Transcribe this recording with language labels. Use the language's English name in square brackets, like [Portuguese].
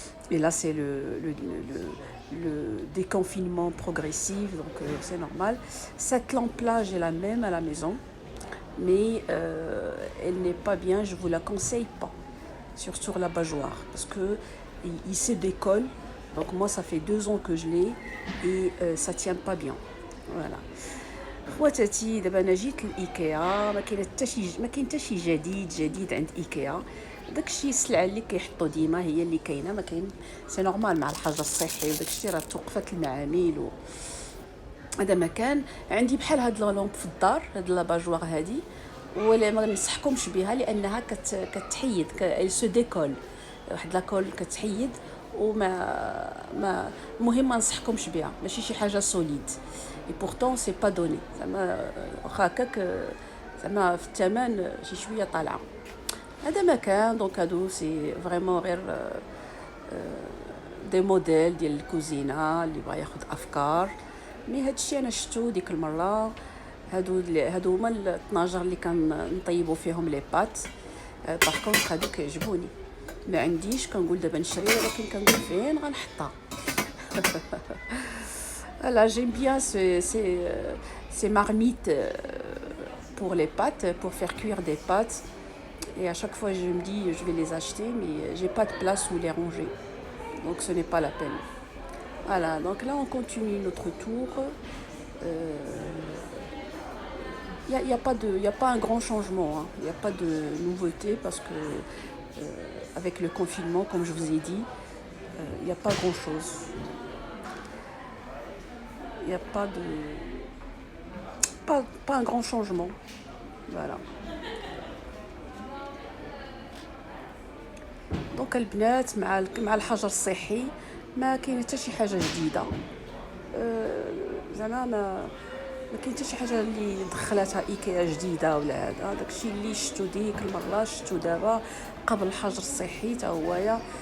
[French] Et là, c'est le déconfinement progressif, donc c'est normal. Cette lampe-là, j'ai la même à la maison, mais elle n'est pas bien, je ne vous la conseille pas, sur l'abat-jour, parce qu'il se décolle. Donc moi, ça fait 2 ans que je l'ai et ça ne tient pas bien. Voilà. [Arabic] خواتاتي دابا انا جيت لايكيا، ما كاين حتى شي جديد عند ايكيا. داكشي السلعه اللي كيحطوا ديما هي اللي كاينه، ما كاين، سي نورمال مع الحاجه الصحي وداكشي راه توقفات المعامل هذا مكان. عندي بحال هاد لامب في الدار، هاد لاباجوار هادي، ولا ما ننصحكمش بها لانها كتحيد سو ديكول، واحد لاكول كتحيد وما المهم ما ننصحكمش بها، ماشي شي حاجه سوليد. [French] et pourtant c'est pas donné [Arabic] زعما واخا هكاك زعما في الثمن شي شويه طالعه. هذا مكان دونك هادو سي فريمون غير دي موديل ديال الكوزينه اللي بغا ياخذ افكار. مي هادشي انا شفتو ديك المره، هادو هما الطناجر اللي كنطيبوا فيهم لي بات. باغ كونطخ هادو كيعجبوني، ما عنديش كنقول دابا نشري، ولكن كنقول فين غنحطها. [French] Voilà, j'aime bien ces marmites pour les pâtes, pour faire cuire des pâtes. Et à chaque fois, je me dis, je vais les acheter, mais j'ai pas de place où les ranger. Donc, ce n'est pas la peine. Voilà, donc là, on continue notre tour. Il y a pas un grand changement, hein. Il n'y a pas de nouveauté parce que avec le confinement, comme je vous ai dit, il n'y a pas grand-chose. Il n'y a pas un grand changement. Voilà. [Arabic] دونك البنات مع الحجر الصحي ما كاين حتى شي حاجه جديده. زعما ما كاين حتى شي حاجه اللي دخلاتها ايكيا جديده ولا هذا. داكشي اللي شفتو ديك المره شفتو دابا قبل الحجر الصحي حتى هويا.